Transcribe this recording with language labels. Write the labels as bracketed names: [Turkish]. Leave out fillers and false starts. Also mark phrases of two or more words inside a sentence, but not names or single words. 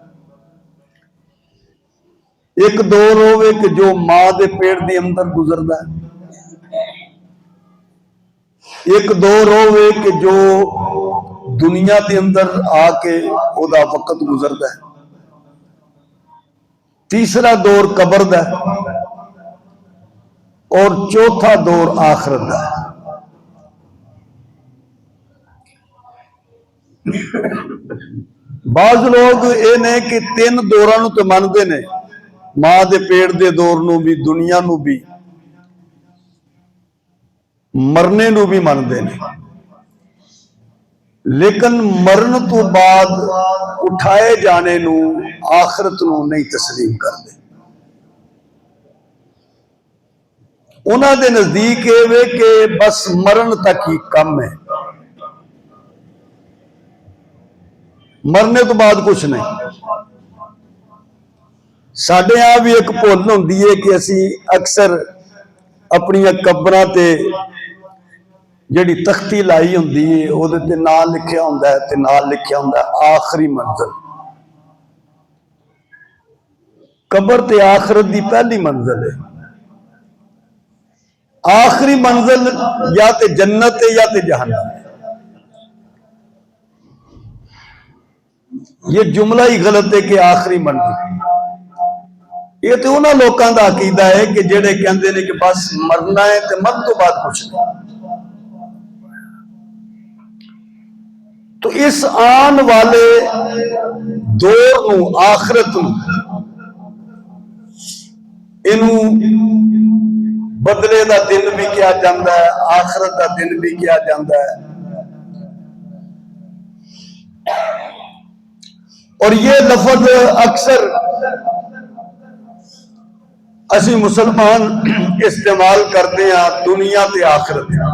[Punjabi] ایک دور ہوئے کہ جو ماں دے پیٹ دے اندر گزردا ہے، ایک دور ہوئے کہ جو دنیا دے اندر آ کے او دا وقت گزردا ہے، تیسرا دور قبر دا ہے اور چوتھا دور آخرت دا ہے۔ بعض لوگ اے نے کہ تین دوراں نو تے مندے نے، ماں دے پیٹ دے دور نو بھی، دنیا نو بھی، مرنے نو بھی مندے نے، لیکن مرن تو بعد اٹھائے جانے نو، آخرت نو نہیں تسلیم کر دے۔ انہاں دے نزدیک اے کہ بس مرن تک ہی کم ہے، مرنے تو بعد کچھ نہیں۔ ساڈے ہاں بھی ایک بھول ہوندی ہے کہ اسی اکثر اپنی قبراں تے جڑی تختی لائی ہوندی ہے او دے تے نام لکھیا ہوندا ہے تے نام لکھیا ہوندا ہے آخری منزل۔ قبر تے آخرت دی پہلی منزل ہے، آخری منزل یا تے جنت ہے یا تے جہنم ہے۔ یہ جملہ ہی غلط ہے کہ آخری منزل، یہ تو انہاں لوکاں دا عقیدہ ہے کہ جڑے کہندے نے کہ بس مرنا ہے تے مرن تو بعد کچھ نہیں۔ تو اس آن والے دور نو، آخرت نو، انہوں بدلے دا دن بھی کیا جاندہ ہے، آخرت دا دن بھی کیا جاندہ ہے، اور یہ لفظ اکثر اسی مسلمان استعمال کرتے ہیں دنیا تے آخرت۔